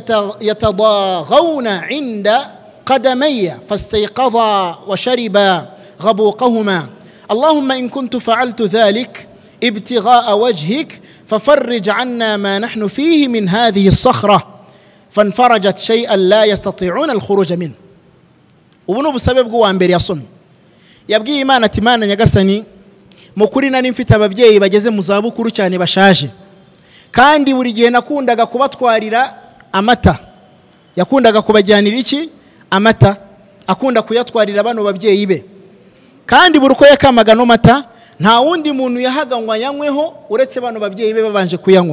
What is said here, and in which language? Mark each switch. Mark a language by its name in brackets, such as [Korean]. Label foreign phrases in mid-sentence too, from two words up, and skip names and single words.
[Arabic] يتضاغون عند قدمي فاستيقظا وشربا غبوقهما اللهم إن كنت فعلت ذلك ابتغاء وجهك ففرج عنا ما نحن فيه من هذه الصخرة فانفرجت شيئا لا يستطيعون الخروج منه. [Kinyarwanda] ubu busabe bw'uwa mbere yasomye yabwiye Imana ati Imana nyagasani mukuri nari mfite ababyeyi bageze mu zabukuru cyane bashaje kandi buri gihe nakundaga kubatwarira amata yakundaga kubajyanira iki amata akunda kuyatwarira bano babyeyi be kandi buri uko yakamaga no mata nta wundi muntu yahaganywa yanyweho uretse bano babyeyi be babanje kuyanywa.